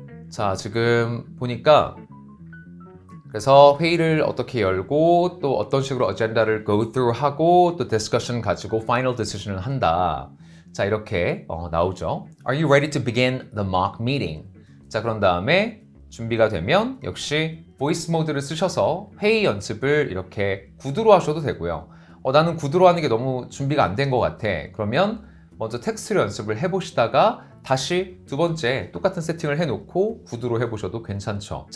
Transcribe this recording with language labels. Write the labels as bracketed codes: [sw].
[ko] 자, 지금 보니까 그래서 회의를 어떻게 열고 또 어떤 식으로 어젠다를 [en] go through [ko] 하고 또 디스커션 가지고 [en] final decision [ko] 을 한다. 자, 이렇게 나오죠. [en] Are you ready to begin the mock meeting? [ko] 자, 그런 다음에 준비가 되면 역시 보이스 모드를 쓰셔서 회의 연습을 이렇게 구두로 하셔도 되고요. 나는 구두로 하는 게 너무 준비가 안 된 것 같아. 그러면 먼저 텍스트로 연습을 해보시다가 다시 두 번째 똑같은 세팅을 해놓고 구두로 해보셔도 괜찮죠.